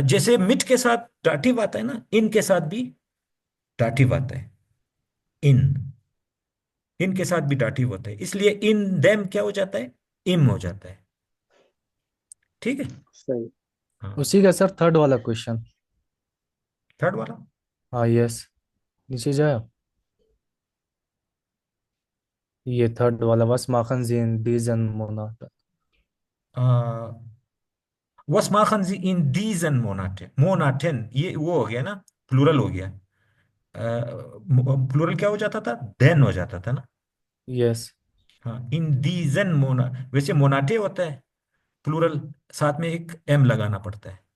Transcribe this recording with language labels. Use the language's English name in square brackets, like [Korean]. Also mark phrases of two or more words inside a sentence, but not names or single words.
[Hindi] जैसे मिट के साथ डाटिव आता है ना, इन के साथ भी डाटिव आता है, इन, इन के साथ भी डाटिव होता है, इसलिए [German] in dem [Hindi] क्या हो जाता है, इम हो जाता है। ठीक है। सही। हाँ, उसी का सर थर्ड वाला क्वेश्चन। थर्ड वाला। हाँ यस, नीचे जाए। ये थर्ड वाला [German] was machen Sie in diesen Monaten? was machen Sie in diesen Monaten, Monaten [Hindi] ये वो हो गया ना, प्लूरल हो गया। प्लूरल क्या हो जाता था, देन हो जाता था ना। यस। हाँ, [German] in diesen Mona, [Hindi] वैसे मोनाटे होता है प्लूरल, साथ में एक एम लगाना पड़ता है।